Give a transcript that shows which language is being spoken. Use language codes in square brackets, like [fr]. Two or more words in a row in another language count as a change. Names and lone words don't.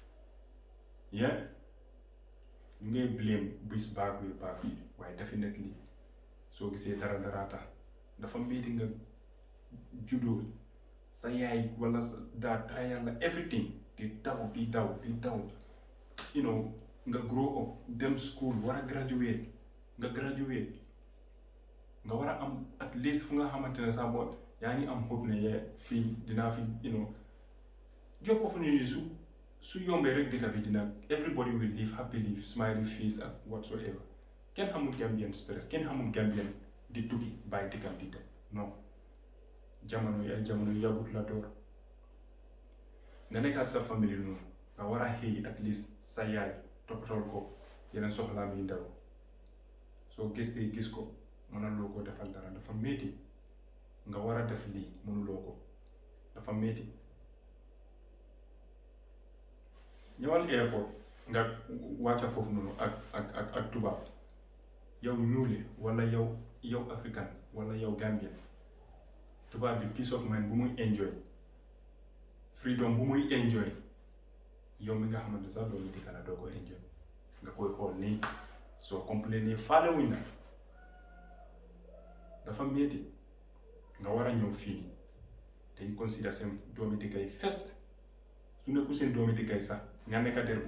[wo] ñu ngay blame bis baag bi waaye definitely soo gisee dara tax dafa métti nga juddoo sa yaay wala sa daa trial la everything di daw nga [en] grow up [wo] dem school war a graduate nga war a am [en] at least [wo] fu nga xamante ne sax boo yaa ngi am hope ne fii dinaa fi [en] job opportunity [wo] su yombee rek dëkk bi dina [en] everybody will live happily smiley face [wo] ak whatsoever. Kenn xamul [en] Gambian stress, [wo] kenn xamul Gambian di tukki bàyyi dëkkam di dem non jamono yàggut la door nga nekk ak sa famille noonu nga war a xëy [en] at least [wo] sa yaay toppatool ko yeneen soxlaam yi ndaw soo gis ko mënuloo ko defal dara dafa métti nga war a def lii mënuloo ko dafa métti. ñëwal airport nga wàcca foofu noonu ak tubaab yow ñuule wala yow africain wala yow Gambien tubaab bi [en] peace of mind [wo] bu muy [en] enjoy freedom [wo] bu muy enjoy yow mi nga xamante sax loolu dikka la doo ko enjoy nga koy xool nii soo complain faale wuñ na dafa métti nga war a ñëw fii nii dañ consider seen doomi dikkay first su nekku seen doomi dikkay sax nga nekk der